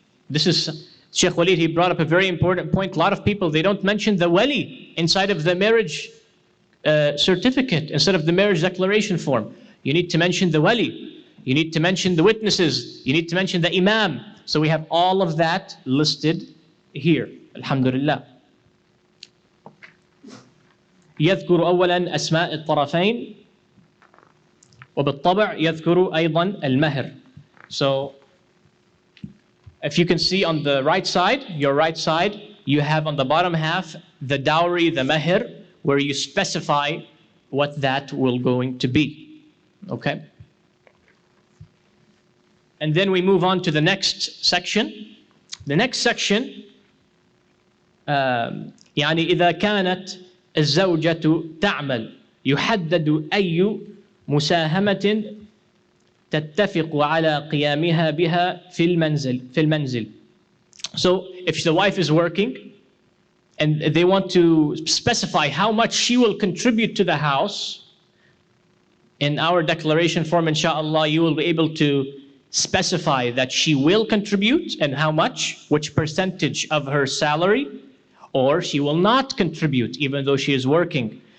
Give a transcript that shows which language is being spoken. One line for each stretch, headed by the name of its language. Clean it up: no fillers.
English: This is Sheikh Walid, he brought up a very important point. A lot of people, they don't mention the wali inside of the marriage certificate, instead of the marriage declaration form. You need to mention the wali. You need to mention the witnesses. You need to mention the imam. So we have all of that listed here. Alhamdulillah.
Arabic: يذكر أولا أسماء الطرفين وبالطبع يذكر أيضا المهر.
English: So if you can see on the right side, your right side, you have on the bottom half the dowry, the mahr, where you specify what that will going to be. Okay? And then we move on to the next section. The next section,
Arabic: يعني إذا كانت الزوجة تعمل يحدد أي مساهمة تتفق على قيامها بها في المنزل.
English: So if the wife is working and they want to specify how much she will contribute to the house, in our declaration form, inshallah, you will be able to specify that she will contribute and how much, which percentage of her salary, or she will not contribute even though she is working.